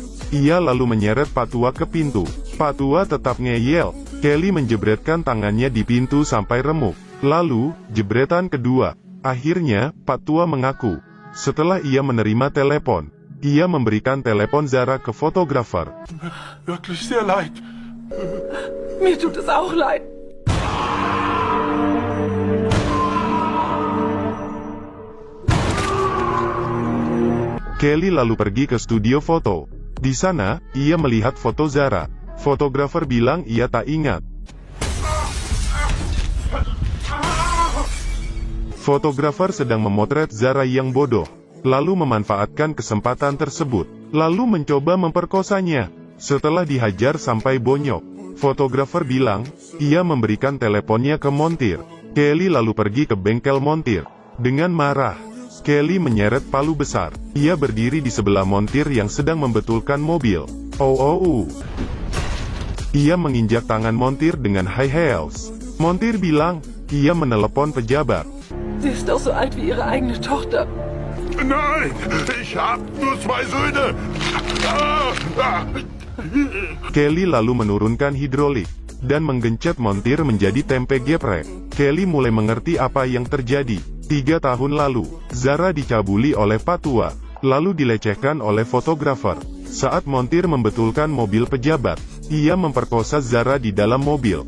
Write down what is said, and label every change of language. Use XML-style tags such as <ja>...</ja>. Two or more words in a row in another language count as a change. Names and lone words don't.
<id>Ia lalu menyeret Pak Tua ke pintu. Pak Tua tetap ngeyel. Kelly menjebretkan tangannya di pintu sampai remuk. Lalu, jebretan kedua. Akhirnya, Pak Tua mengaku. Setelah ia menerima telepon, ia memberikan telepon Zara ke fotografer.</id> <de>Wirklich sehr leid. Mir tut es auch leid.</de> <id>Kelly lalu pergi ke studio foto. Di sana, ia melihat foto Zara. Fotografer bilang ia tak ingat. Fotografer sedang memotret Zara yang bodoh, lalu memanfaatkan kesempatan tersebut, lalu mencoba memperkosanya. Setelah dihajar sampai bonyok, fotografer bilang, ia memberikan teleponnya ke montir. Kelly lalu pergi ke bengkel montir. Dengan marah, Kelly menyeret palu besar. Ia berdiri di sebelah montir yang sedang membetulkan mobil. Ia menginjak tangan montir dengan</id> <en>high heels.</en> <id>Montir bilang, ia menelepon pejabat.</id> <de>Sie ist doch so alt wie ihre eigene Tochter. Nein, ich hab nur 2 Söhne.</de> <id>Kelly lalu menurunkan hidrolik, dan menggencet montir menjadi tempe geprek. Kelly mulai mengerti apa yang terjadi. 3 tahun lalu, Zara dicabuli oleh Pak Tua, lalu dilecehkan oleh fotografer. Saat montir membetulkan mobil pejabat, ia memperkosa Zara di dalam mobil.</id>